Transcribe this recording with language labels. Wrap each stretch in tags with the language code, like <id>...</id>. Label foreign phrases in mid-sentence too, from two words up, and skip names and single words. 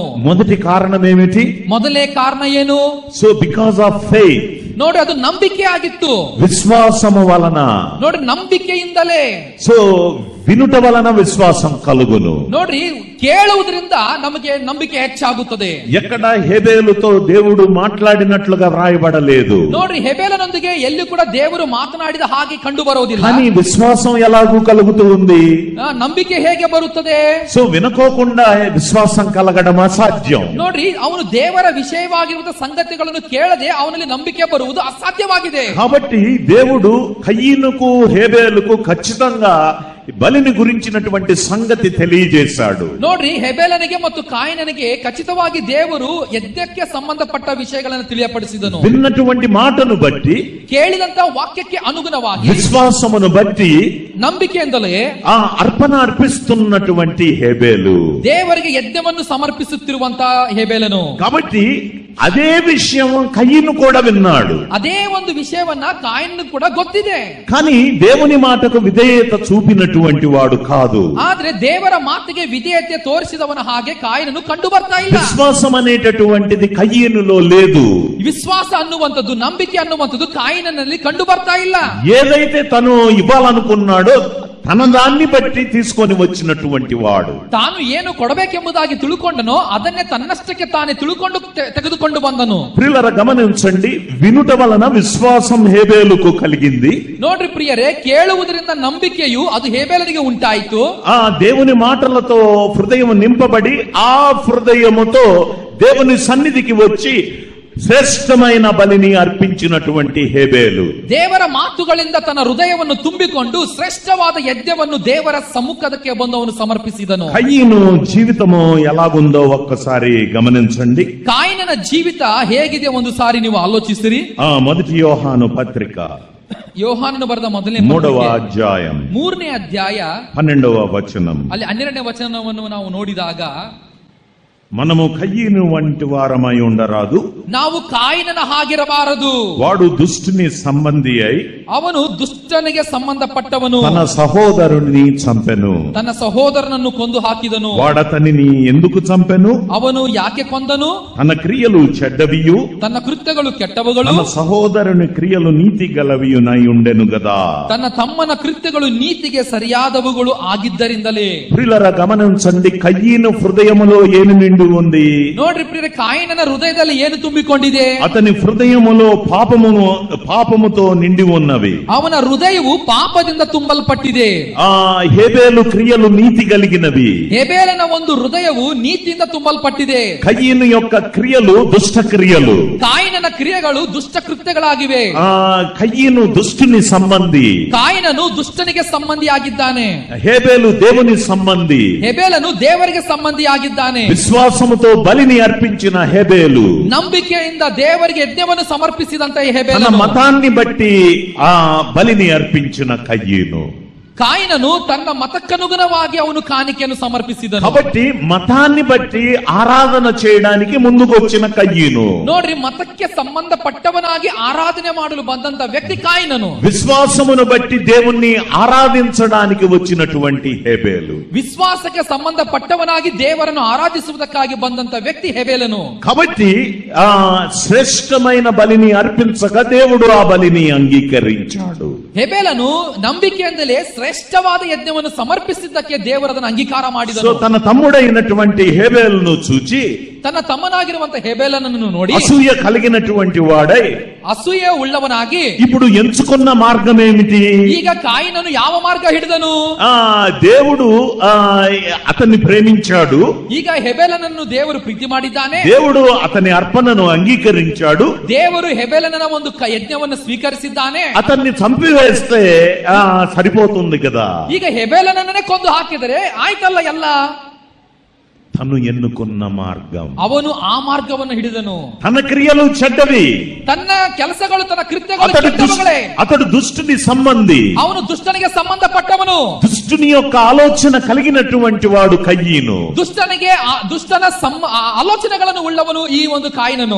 <te>మొదటి కారణం ఏమిటి?</te> <kn>ಮೊದಲನೇ ಕಾರಣ ಏನು?</kn> <en>so because of faith.</en> <kn>ನೋಡಿ, ಅದು ನಂಬಿಕೆ ಆಗಿತ್ತು.</kn> <te>విశ్వాసము వలన.</te> <kn>ನೋಡಿ, ನಂಬಿಕೆಯಿಂದಲೇ.</kn> <te>సో వినుట వలన విశ్వాసం కలుగును.</te> <kn>ನೋಡ್ರಿ, ಕೇಳುವುದರಿಂದ ನಮಗೆ ನಂಬಿಕೆ ಹೆಚ್ಚಾಗುತ್ತದೆ.</kn> <te>ఎక్కడ హేబేలుతో దేవుడు మాట్లాడినట్లుగా వ్రాయబడలేదు.</te> <kn>ನೋಡ್ರಿ, ಹೆಬೇಲನೊಂದಿಗೆ ಎಲ್ಲಿ ಕೂಡ ದೇವರು ಮಾತನಾಡಿದ ಹಾಗೆ ಕಂಡು ಬರುವುದಿಲ್ಲ.</kn> <te>కానీ విశ్వాసం ఎలాగూ కలుగుతూ ఉంది?</te> <kn>ನಂಬಿಕೆ ಹೇಗೆ ಬರುತ್ತದೆ?</kn> <te>సో వినకోకుండా విశ్వాసం కలగడం అసాధ్యం.</te> <kn>ನೋಡ್ರಿ, ಅವನು ದೇವರ ವಿಷಯವಾಗಿರುವ ಸಂಗತಿಗಳನ್ನು ಕೇಳದೆ ಅವನಲ್ಲಿ ನಂಬಿಕೆ ಬರುವುದು ಅಸಾಧ್ಯವಾಗಿದೆ.</kn> <te>కాబట్టి దేవుడు కయ్యనుకు హేబేలుకు ఖచ్చితంగా బలిని గురించినటువంటి సంగతి తెలియజేశాడు.</te> <kn>ನೋಡ್ರಿ, ಹೆಬೇಲನಿಗೆ ಮತ್ತು ಕಾಯಿನನಿಗೆ ಖಚಿತವಾಗಿ ದೇವರು ಯಜ್ಞಕ್ಕೆ ಸಂಬಂಧಪಟ್ಟ ವಿಷಯಗಳನ್ನು ತಿಳಿಯಪಡಿಸಿದನು.</kn> <te>విన్నటువంటి మాటను బట్టి,</te> <kn>ಕೇಳಿದಂತ ವಾಕ್ಯಕ್ಕೆ ಅನುಗುಣವಾಗಿ,</kn> <te>విశ్వాసమును బట్టి,</te> <kn>ನಂಬಿಕೆಯಿಂದಲೇ</kn> <te>ఆ అర్పణ అర్పిస్తున్నటువంటి హేబేలు</te> <kn>ದೇವರಿಗೆ ಯಜ್ಞವನ್ನು ಸಮರ್ಪಿಸುತ್ತಿರುವಂತ ಹೇಬೇಲನು.</kn> <te>కాబట్టి అదే విషయం కయ్యను కూడా విన్నాడు.</te> <kn>ಅದೇ ಒಂದು ವಿಷಯವನ್ನ ಕಾಯಿನನು ಕೂಡ ಗೊತ್ತಿದೆ.</kn> <te>కానీ దేవుని మాటకు విధేయత చూపినటువంటి వాడు కాదు.</te> <kn>ಆದ್ರೆ ದೇವರ ಮಾತಿಗೆ ವಿಧೇಯತೆ ತೋರಿಸಿದವನ ಹಾಗೆ ಕಾಯಿನನು ಕಂಡು ಬರ್ತಾ ಇಲ್ಲ.</kn> <te>విశ్వాసం అనేటటువంటిది కయ్యనులో లేదు.</te> <kn>ವಿಶ್ವಾಸ ಅನ್ನುವಂಥದ್ದು, ನಂಬಿಕೆ ಅನ್ನುವಂಥದ್ದು ಕಾಯಿನನಲ್ಲಿ ಕಂಡು ಬರ್ತಾ ಇಲ್ಲ.</kn> <te>ఏదైతే తను ఇవ్వాలనుకున్నాడో తన దాన్ని బట్టి తీసుకొని వచ్చినటువంటి వాడు.</te> <kn>ತಾನು ಏನು ಕೊಡಬೇಕೆಂಬುದಾಗಿ ತಿಳುಕೊಂಡನೋ ಅದನ್ನೇ ತನ್ನಷ್ಟಕ್ಕೆ ತಾನೇ ತಿಳುಕೊಂಡು ತೆಗೆದುಕೊಂಡು ಬಂದನು.</kn> <te>ప్రియులారా గమనించండి, వినుట వలన విశ్వాసం హేబేలుకు కలిగింది.</te> <kn>ನೋಡ್ರಿ ಪ್ರಿಯರೇ, ಕೇಳುವುದರಿಂದ ನಂಬಿಕೆಯು ಅದು ಹೇಬೇಲನಿಗೆ ಉಂಟಾಯಿತು.</kn> <te>ఆ దేవుని మాటలతో హృదయం నింపబడి ఆ హృదయముతో దేవుని సన్నిధికి వచ్చి శ్రేష్ఠమైన బలిని అర్పించినటువంటి హేబేలు</te> <kn>ದೇವರ ಮಾತುಗಳಿಂದ ತನ್ನ ಹೃದಯವನ್ನು ತುಂಬಿಕೊಂಡು ಶ್ರೇಷ್ಠವಾದ ಯಜ್ಞವನ್ನು ದೇವರ ಸಮ್ಮುಖಕ್ಕೆ ಬಂದವನು ಸಮರ್ಪಿಸಿದನು.</kn> <te>కయీను జీవితము ఎలాగుందో ఒక్కసారి గమనించండి.</te> <kn>ಕಾಯಿನನ ಜೀವಿತ ಹೇಗಿದೆ ಒಂದು ಸಾರಿ ನೀವು ಆಲೋಚಿಸಿರಿ.</kn> <te>ಮೊದటి యోహాను పత్రిక</te> <kn>ಯೋಹಾನನು ಬರೆದ ಮೊದಲನೇ</kn> <te>3వ ಅಧ್ಯಾಯ</te> <kn>3ನೇ ಅಧ್ಯಾಯ</kn> <te>12వ ವಚనం.</te> <kn>ಅಲ್ಲಿ 12ನೇ ವಚನವನ್ನು ನಾವು ನೋಡಿದಾಗ,</kn> <te>మనము కయ్యను వంటి వారమై ఉండరాదు,</te> <kn>ನಾವು ಕಾಯಿನನ ಹಾಗಿರಬಾರದು.</kn> <te>వాడు దుష్టుని సంబంధి అయి</te> <kn>ಅವನು ದುಷ್ಟನಿಗೆ ಸಂಬಂಧಪಟ್ಟವನು,</kn> <te>తన సహోదరుని చంపెను,</te> <kn>ತನ್ನ ಸಹೋದರನನ್ನು ಕೊಂದು ಹಾಕಿದನು.</kn> <te>వాడతనిని ఎందుకు చంపెను?</te> <kn>ಅವನು ಯಾಕೆ ಕೊಂದನು?</kn> <te>తన క్రియలు చెడ్డవియు</te> <kn>ತನ್ನ ಕೃತ್ಯಗಳು ಕೆಟ್ಟವುಗಳು,</kn> <te>తన సహోదరుని క్రియలు నీతి గలవియునై ఉండెను గదా.</te> <kn>ತನ್ನ ತಮ್ಮನ ಕೃತ್ಯಗಳು ನೀತಿಗೆ ಸರಿಯಾದವುಗಳು ಆಗಿದ್ದರಿಂದಲೇ.</kn> <te>ప్రియులారా గమనించండి, కయ్యను హృదయములో ఏమి నిండి ఉంది?</te> <kn>ನೋಡ್ರಿ ಪ್ರಿಯರೇ, ಕಾಯಿನನ ಹೃದಯದಲ್ಲಿ ಏನು ತುಂಬಿಕೊಂಡಿದೆ?</kn> <te>అతని హృదయములో పాపముతో నిండి ఉన్నవి.</te> <kn>ಅವನ ಹೃದಯವು ಪಾಪದಿಂದ ತುಂಬಲ್ಪಟ್ಟಿದೆ.</kn> <te>హేబేలు క్రియలు నీతి కలిగినవి.</te> <kn>ಹೇಬೇಲನ ಒಂದು ಹೃದಯವು ನೀತಿಯಿಂದ ತುಂಬಲ್ಪಟ್ಟಿದೆ.</kn> <te>కయ్యను యొక్క క్రియలు దుష్ట క్రియలు.</te> <kn>ಕಾಯಿನನ ಕ್ರಿಯೆಗಳು ದುಷ್ಟ ಕೃತ್ಯಗಳಾಗಿವೆ.</kn> <te>కయ్యను దుష్టుని సంబంధి,</te> <kn>ಕಾಯಿನನು ದುಷ್ಟನಿಗೆ ಸಂಬಂಧಿಯಾಗಿದ್ದಾನೆ.</kn> <te>హేబేలు దేవుని సంబంధి,</te> <kn>ಹೇಬೇಲನು ದೇವರಿಗೆ ಸಂಬಂಧಿಯಾಗಿದ್ದಾನೆ.</kn> <te>విశ్వాసముతో బలిని అర్పించిన హేబేలు,</te> <kn>ನಂಬಿಕೆಯಿಂದ ದೇವರಿಗೆ ಯಜ್ಞವನ್ನು ಸಮರ್ಪಿಸಿದಂತ</kn> <te>తన</te> <kn>ಹೇಬೇಲನು,</kn> <te>మతాన్ని బట్టి ఆ బలిని అర్పించిన కయ్యను.</te> <kn>ಕಾಯಿನನು ತನ್ನ ಮತಕ್ಕನುಗುಣವಾಗಿ ಅವನು ಕಾಣಿಕೆಯನ್ನು ಸಮರ್ಪಿಸಿದನು.</kn> <te>కాబట్టి మతాన్ని బట్టి ఆరాధన చేయడానికి ముందుకు వచ్చిన కయ్యను.</te> <kn>ನೋಡ್ರಿ, ಮತಕ್ಕೆ ಸಂಬಂಧಪಟ್ಟವನಾಗಿ ಆರಾಧನೆ ಮಾಡಲು ಬಂದಂತ ವ್ಯಕ್ತಿ ಕಾಯಿನನು.</kn> <te>విశ్వాసమును బట్టి దేవుణ్ణి ఆరాధించడానికి వచ్చినటువంటి హేబేలు.</te> <kn>ವಿಶ್ವಾಸಕ್ಕೆ ಸಂಬಂಧಪಟ್ಟವನಾಗಿ ದೇವರನ್ನು ಆರಾಧಿಸುವುದಕ್ಕಾಗಿ ಬಂದಂತ ವ್ಯಕ್ತಿ ಹೇಬೇಲನು.</kn> <te>కాబట్టి శ్రేష్టమైన బలిని అర్పించక దేవుడు ఆ బలిని అంగీకరించాడు.</te> <kn>ಹೇಬೇಲನು ನಂಬಿಕೆಯಿಂದಲೇ ಶ್ರೇಷ್ಠವಾದ ಯಜ್ಞವನ್ನು ಸಮರ್ಪಿಸಿದ್ದಕ್ಕೆ ದೇವರದನ್ನು ಅಂಗೀಕಾರ ಮಾಡಿದನು.</kn> <te>తన తమ్ముడైనటువంటి హేబేలును చూచి,</te> <kn>ತನ್ನ ತಮ್ಮನಾಗಿರುವಂತ ಹೇಬೇಲನನ್ನು ನೋಡಿ</kn> <te>అసూయ కలిగినటువంటి వాడై,</te> <kn>ಅಸೂಯೆ ಉಳ್ಳವನಾಗಿ</kn> <te>ఇప్పుడు ఎంచుకున్న మార్గం ఏమిటి?</te> <kn>ಈಗ ಕಾಯಿನನು ಯಾವ ಮಾರ್ಗ ಹಿಡಿದನು?</kn> <te>దేవుడు అతన్ని ప్రేమించాడు.</te> <kn>ಈಗ ಹೆಬೇಲನನ್ನು ದೇವರು ಪ್ರೀತಿ ಮಾಡಿದ್ದಾನೆ.</kn> <te>దేవుడు అతని అర్పణను అంగీకరించాడు.</te> <kn>ದೇವರು ಹೆಬೇಲನ ಒಂದು ಯಜ್ಞವನ್ನು ಸ್ವೀಕರಿಸಿದ್ದಾನೆ.</kn> <te>అతన్ని చంపివేస్తే సరిపోతుంది కదా.</te> <kn>ಈಗ ಹೆಬೇಲನನ್ನೇ ಕೊಂದು ಹಾಕಿದರೆ ಆಯ್ತಲ್ಲ ಎಲ್ಲ.</kn> <te>తను ఎన్నుకున్న మార్గం,</te> <kn>ಅವನು ಆ ಮಾರ್ಗವನ್ನು ಹಿಡಿದನು.</kn> <te>తన క్రియలు చెడ్డవి,</te> <kn>ತನ್ನ ಕೆಲಸಗಳು ತನ್ನ ಕೃತ್ಯಗಳು ಕೆಟ್ಟವುಗಳೇ.</kn> <te>అతడు దుష్టుని సంబంధి,</te> <kn>ಅವನು ದುಷ್ಟನಿಗೆ ಸಂಬಂಧಪಟ್ಟವನು.</kn> <te>దుష్టుని యొక్క ఆలోచన కలిగినటువంటి వాడు కయ్యను.</te> <kn>ದುಷ್ಟನಿಗೆ ದುಷ್ಟನ ಆಲೋಚನೆಗಳನ್ನು ಉಳ್ಳವನು ಈ ಒಂದು ಕಾಯಿನನು.</kn>